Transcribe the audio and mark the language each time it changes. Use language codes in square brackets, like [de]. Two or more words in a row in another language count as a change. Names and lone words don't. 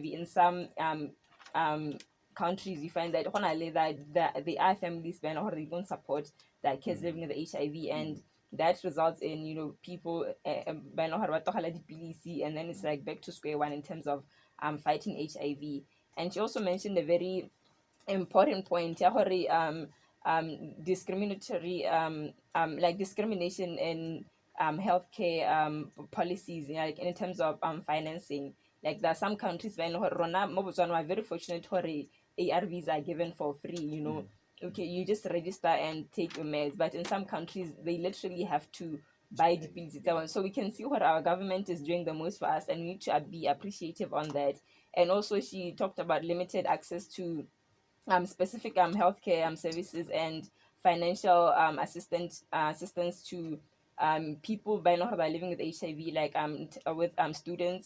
[en] In some um countries, you find that that they are families or they don't support their kids living with HIV, and that results in people and then it's like back to square one in terms of fighting HIV. And she also mentioned a very important point [tn] ya gore, [en] discriminatory like discrimination in healthcare policies, like in terms of financing. Like there are some countries where [tn] rona mo Botswana [en] are very fortunate gore ARVs are given for free, okay, you just register and take your meds. But in some countries they literally have to buy the pills itself. So we can see what our government is doing the most for us, and we need to be appreciative on that. And also she talked about limited access to specific healthcare services and financial assistance to people by not living with HIV, like with students.